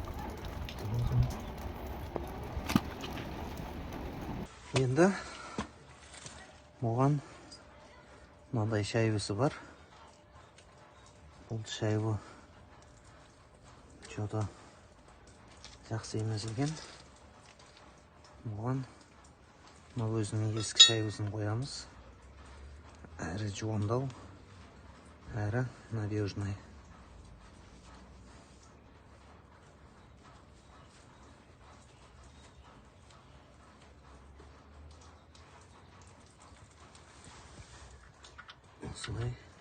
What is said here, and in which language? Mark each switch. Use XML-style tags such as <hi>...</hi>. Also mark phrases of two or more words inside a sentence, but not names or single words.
<kk>Енді оған мынандай шайбасы бар. Бұл шайбы что-то жақсы емес екен. Оған өзінің ескі шайбасын қоямыз. Әрі жуандау, әрі надежный. Осылай.</kk>